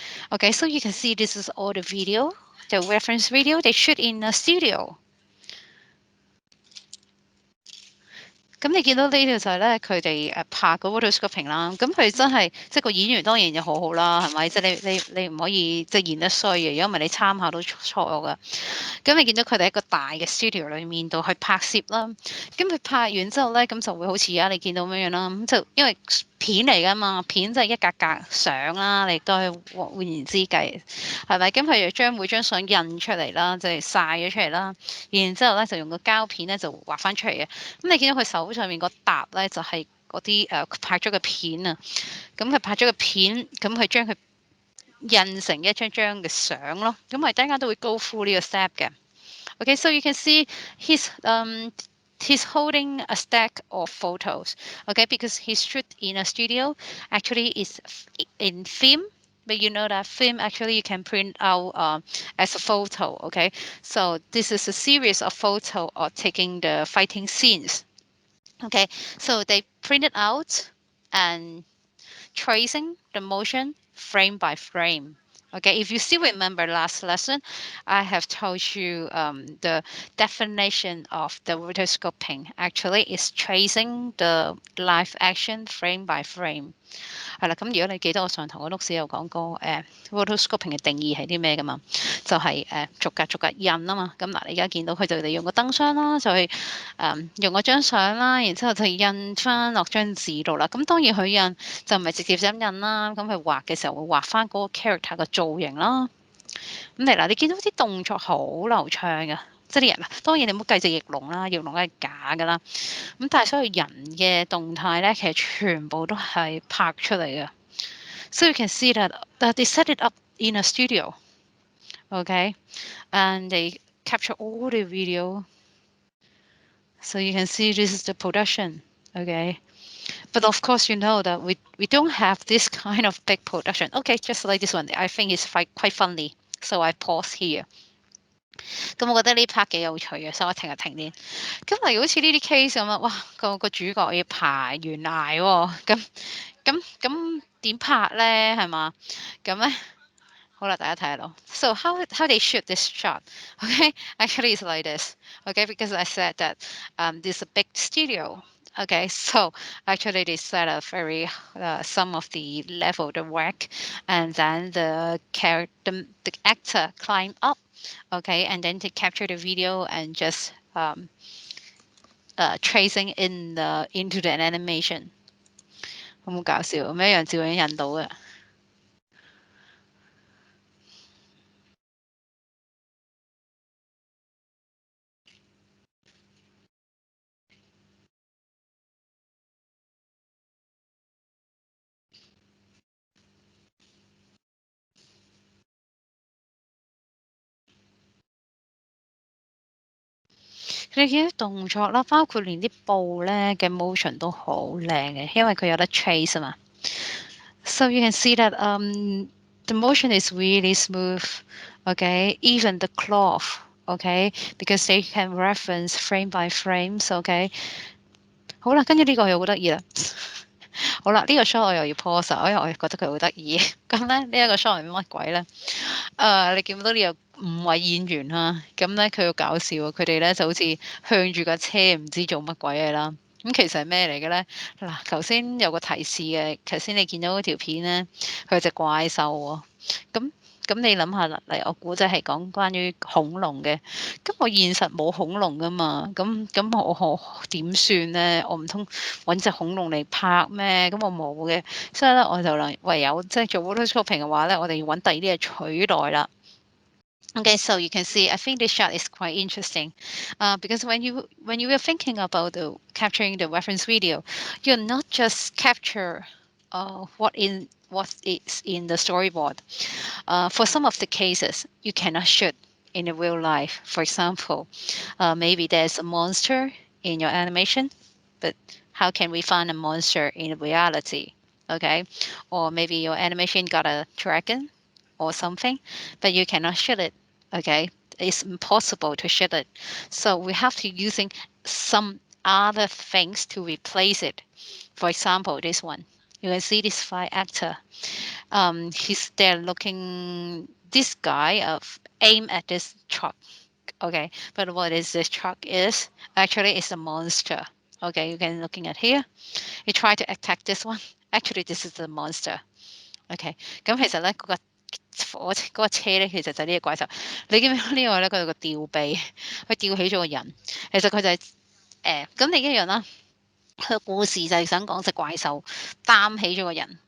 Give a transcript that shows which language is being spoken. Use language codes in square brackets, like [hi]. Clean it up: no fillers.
[en] Okay, so you can see this is all the video, the reference video they shoot in a studio. [yue] 咁你見到呢條就係咧，佢哋拍個 rotoscoping 啦。咁佢真係即係個演員當然就好好啦，係咪？即係你唔可以即係演得衰嘅，如果唔係你參考都錯㗎。咁你見到佢哋一個大嘅 studio 裏面度去拍攝啦。咁佢拍完之後咧，咁就會好似而家你見到咁樣啦。咁就因為片嚟㗎嘛，片就係一格格相啦，你都係換言之計，係咪？咁佢就將每張相印出嚟啦，即係晒咗出嚟啦。然之後咧就用個膠片咧就畫翻出嚟嘅。咁你見到佢手上面個笪咧就係嗰啲拍咗嘅片啊。咁佢拍咗個片，咁佢將佢印成一張張嘅相咯。咁我哋陣間都會 [en] go through [yue] 呢個 step 嘅。 [en] Okay, so you can see he's holding a stack of photos. Okay, because he's shoot in a studio. Actually, it's in film. But you know that film actually you can print out as a photo. Okay, so this is a series of photo of taking the fighting scenes. Okay, so they print it out and tracing the motion frame by frame. Okay, if you still remember last lesson, I have told you the definition of the rotoscoping actually is tracing the live action frame by frame. [yue] 係啦，咁如果你記得我上堂個 notes 有講過rotoscoping 嘅定義係啲咩㗎嘛？就係逐格逐格印啊嘛。咁嗱，你而家見到佢就利用個燈箱啦，就去用嗰張相啦，然之後就印翻落張紙度啦。咁當然佢印就唔係直接咁印啦，咁佢畫嘅時候會畫翻嗰個 character 嘅造型啦。咁嗱，你見到啲動作好流暢嘅。即係啲人啦，當然你唔好計隻翼龍啦，翼龍係假㗎啦。咁但係所有人嘅動態咧，其實全部都係拍出嚟嘅。 [en] So you can see that they set it up in a studio, okay, and they capture all the video. So you can see this is the production, okay. But of course, you know that we don't have this kind of big production. Okay, just like this one, I think it's quite funny. So I pause here. [yue] 咁我覺得呢 part 幾有趣嘅，所以我停一停先。咁例如好似呢啲 case 咁啊，哇個主角要爬懸崖喎，咁點拍咧係嘛？咁咧好啦，大家睇下咯。 [en] So how they shoot this shot? Okay, actually it's like this. Okay, because I said that this is a big studio. Okay, so actually they set up very some of the level the work, and then the character the actor climb up. Okay, and then to capture the video and just tracing into the animation. [yue] 好搞笑，咩樣照影印到嘅。你見啲動作啦，包括連啲布咧嘅 motion 都好靚嘅，因為佢有得 trace 啊嘛。 [en] So you can see that the motion is really smooth, okay? Even the cloth, okay? Because they can reference frame by frames, okay? [yue] 好啦，跟住呢個又好得意啦。好啦，呢個 shot 我又要 pause 因為我覺得佢好得意。咁咧呢一個 shot 係乜鬼咧？你見到呢有5位演員啦，咁咧佢好搞笑喎，佢哋咧就好似向住架車唔知做乜鬼嘢啦。咁其實係咩嚟嘅咧？嗱，頭先有個提示嘅，頭先你見到嗰條片咧，佢有隻怪獸喎。咁咁你諗下啦，嚟我估計係講關於恐龍嘅。咁我現實冇恐龍噶嘛，咁我點算咧？我唔通揾隻恐龍嚟拍咩？咁我冇嘅，所以咧我就唯有即係做 photoshopping 嘅話咧，我哋要揾第二啲嘢取代啦。 [en] Okay, so you can see, I think this shot is quite interesting, because when you were thinking about capturing the reference video, you're not just capture what is in the storyboard. For some of the cases, you cannot shoot in the real life. For example, maybe there's a monster in your animation, but how can we find a monster in reality? Okay, or maybe your animation got a dragon or something, but you cannot shoot it. Okay, it's impossible to shoot it. So we have to using some other things to replace it. For example, this one. You can see this five actor. He's there looking. This guy aim at this truck. Okay, but what is this truck is? Actually, it's a monster. Okay, you can looking at here. He tried to attack this one. Actually, this is the monster. [yue] OK，咁其實咧嗰個車咧，其實就係呢個怪獸。你見唔見呢個咧？佢有個吊臂，佢吊起咗個人。其實佢就係咁你一樣啦。佢個故事就係想講隻怪獸擔起咗個人。